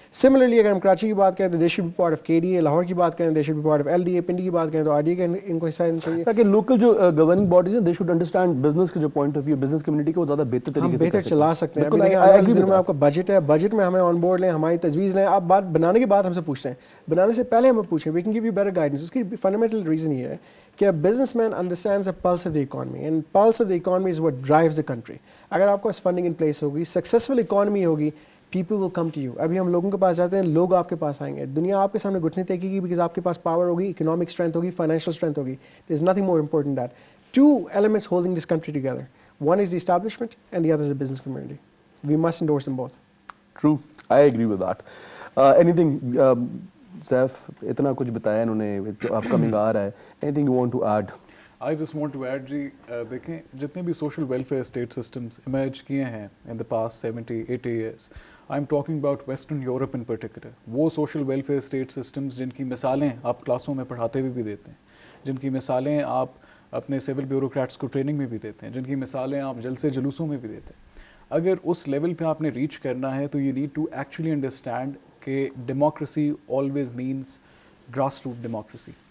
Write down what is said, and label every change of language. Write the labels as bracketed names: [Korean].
[Urdu] Similarly اگر ہم کراچی کی بات کریں تو [English] they should be part of KDA, [Urdu] Lahore کی بات کریں [English] they should be part of LDA, [Urdu] Pindi کی بات کریں تو RDA کا ان کو حصہ لینا چاہیے, تاکہ لوکل جو گورننگ باڈیز ہیں [English] they should understand [Urdu] بزنس کے جو point of view business community کو زیادہ بہتر طریقے سے بہتر چلا سکتے ہیں. اگلے دنوں میں آپ کا بجٹ ہے, بجٹ میں ہمیں آن بورڈ لیں, ہماری تجویز لیں. آپ بات بنانے کے بعد ہم سے پوچھتے ہیں, بنانے سے پہلے ہمیں پوچھیں, [English] We can give you better guidance. [Urdu] اس کی فنڈامنٹل ریزن یہ ہے کہ [English] Businessman understands the pulse of the economy, and pulse of the economy is what drives the country. [Urdu] اگر آپ کو فنڈنگ ان پلیس ہوگی, سکسیزفل اکانومی ہوگی, [English] People will come to you. [Urdu] ابھی ہم لوگوں کے پاس جاتے ہیں, لوگ آپ کے پاس آئیں گے, دنیا آپ کے سامنے گھٹنے ٹیکے گی, بیکاز آپ کے پاس پاور ہوگی, اکنامک اسٹرینتھ ہوگی, فائنینشیل اسٹرینتھ ہوگی. [English] There is nothing more important that. 2 elements holding this country together. One is the establishment and the other is the business community. We must endorse them both. True, I agree with that. [Urdu] Anything, Saif, اتنا کچھ بتایا انہوں نے, upcoming آ رہا ہے, [English] anything you want to add? I just want to add جی, [Urdu] دیکھیں جتنے بھی social welfare state systems emerge کیے ہیں [English] in the past 70-80 years, I'm talking about Western Europe in particular. [Urdu] وہ سوشل ویلفیئر اسٹیٹ سسٹمز جن کی مثالیں آپ کلاسوں میں پڑھاتے ہوئے بھی دیتے ہیں, جن کی مثالیں آپ اپنے سول بیوروکریٹس کو ٹریننگ میں بھی دیتے ہیں, جن کی مثالیں آپ جلسے جلوسوں میں بھی دیتے ہیں. اگر اس لیول پہ آپ نے ریچ کرنا ہے تو [English] you need to actually understand [Urdu] کہ [English] Democracy always means grass root democracy.